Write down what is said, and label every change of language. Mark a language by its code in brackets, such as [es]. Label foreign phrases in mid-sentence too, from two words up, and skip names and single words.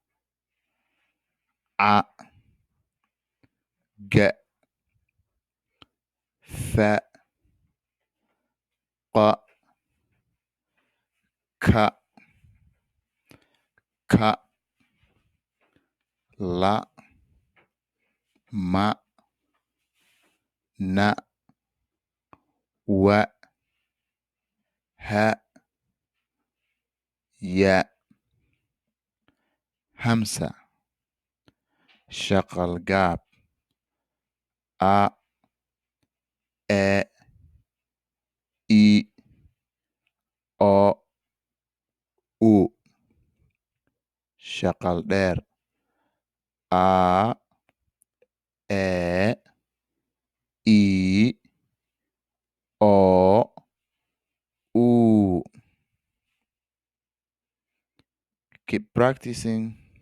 [so] A, Ga, Fa, Qa, Ka, Ka, La, Ma, Na, Wa, Ha, Ya, Hamsa, Shaqal Gab, A, E, I, O, U, shaqal dheer A, E, I, O, U. [en] Keep practicing.